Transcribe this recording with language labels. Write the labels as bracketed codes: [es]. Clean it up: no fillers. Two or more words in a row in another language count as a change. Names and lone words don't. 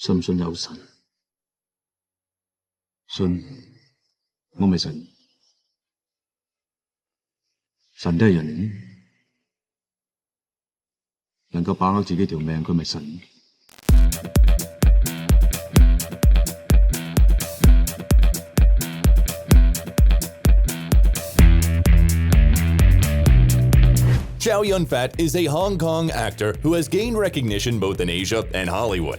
[yue] 信唔信有神？信，我咪神。神都係人，能夠把握自己條命，佢咪神。 [en] Chow Yun-fat is a Hong Kong actor who has gained recognition both in Asia and Hollywood.